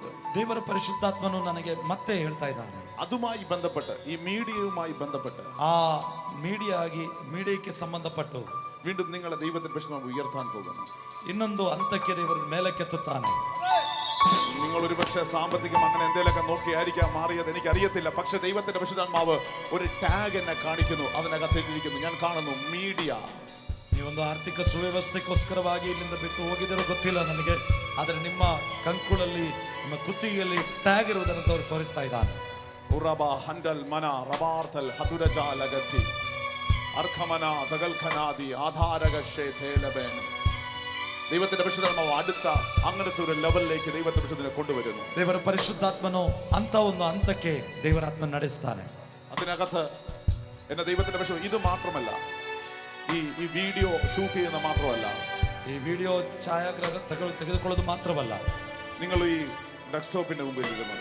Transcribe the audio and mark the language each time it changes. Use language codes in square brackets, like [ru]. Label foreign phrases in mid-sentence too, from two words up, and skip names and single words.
[kn] ದೇವರ ಪರಿಶುದ್ಧಾತ್ಮನು ನನಗೆ ಮತ್ತೆ ಹೇಳ್ತಾ ಇದ್ದಾನೆ. [ml] അതുമായി ബന്ധപ്പെട്ട്, ഈ മീഡിയയുമായി ബന്ധപ്പെട്ട്, ആ മീഡിയയ്ക്ക് ಸಂಬಂಧಪಟ್ಟು വീണ്ടും നിങ്ങളെ ദൈവത്തിന്റെ പരിശുദ്ധാത്മാവ് ഉയർത്താൻ പോകുന്നു. [kn] ಇನ್ನೊಂದು ಹಂತಕ್ಕೆ ದೇವರು ಮೇಲಕ್ಕೆತ್ತುತ್ತಾನೆ. [ml] നിങ്ങൾ ഒരു പക്ഷേ സാമ്പത്തികം അങ്ങനെ എന്തെങ്കിലുമൊക്കെ നോക്കിയായിരിക്കാം മാറിയത്, എനിക്കറിയത്തില്ല. പക്ഷെ ദൈവത്തിന്റെ പരിശുദ്ധാത്മാവ് ഒരു ടാഗ് എന്നെ കാണിക്കുന്നു. അതിനകത്തിരിക്കുന്നു, ഞാൻ കാണുന്നു മീഡിയ. [kn] ನೀವೊಂದು ಆರ್ಥಿಕ ಸುವ್ಯವಸ್ಥೆಗೋಸ್ಕರವಾಗಿ ಇಲ್ಲಿಂದ ಬಿಟ್ಟು ಹೋಗಿದರೂ ಗೊತ್ತಿಲ್ಲ ನನಗೆ, ಆದರೆ ನಿಮ್ಮ ಕಂಕುಳಲ್ಲಿ, ನಿಮ್ಮ ಕುತ್ತಿಗೆಯಲ್ಲಿ ಟ್ಯಾಗ್ ಇರುವುದನ್ನು ತೋರಿಸ್ತಾ ಇದ್ದಾನೆ. ഉറബ ഹൻഡൽ മന റബാർത്തൽ ഹദുരജാലഗതി അർഖമന ദഗൽഖനാദി ആധാരകശേതേലബേൻ. [ml] ദൈവത്തിന്റെ പരിശുദ്ധാത്മാവ് അടുത്ത അങ്ങനത്തെ ഒരു ലെവലിലേക്ക് ദൈവത്തിന്റെ പരിശുദ്ധനെ കൊണ്ടുവരുന്നു. [kn] ದೇವರ ಪರಿಶುದ್ಧಾತ್ಮನು ಅಂತ ಒಂದು ಹಂತಕ್ಕೆ ದೇವರಾತ್ಮ ನಡೆಸ್ತಾನೆ. [ml] അതിനകത്ത് എന്റെ ദൈവത്തിന്റെ പരിശുദ്ധ ഇത് മാത്രമല്ല, ഈ വീഡിയോ ഷൂട്ട് ചെയ്യുന്ന മാത്രമല്ല, [kn] ഈ വീഡിയോ ತೆಗೆದುಕೊಳ್ಳೋದು ಮಾತ್ರವಲ್ಲ, [ml] നിങ്ങൾ ഈ ഡെസ്ക്ടോപ്പിന്റെ മുമ്പിൽ ഇരുന്നത്,